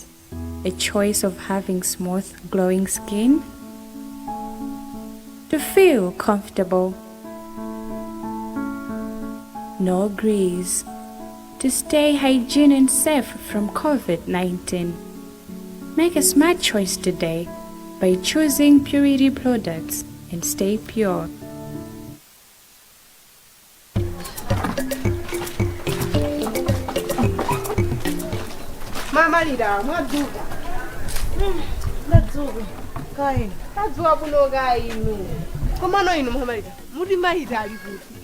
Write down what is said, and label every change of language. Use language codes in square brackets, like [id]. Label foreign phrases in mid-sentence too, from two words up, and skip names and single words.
[en] A choice of having smooth, glowing skin, to feel comfortable, no grease, to stay hygiene and safe from COVID-19. Make a smart choice today by choosing purity products and stay pure. [ny] Mama Lida, mwadzuka. Ndadzuka. Kaini. Tadzuka kuno kainu. Komano inu Mama Lida, muti maita ali kuti.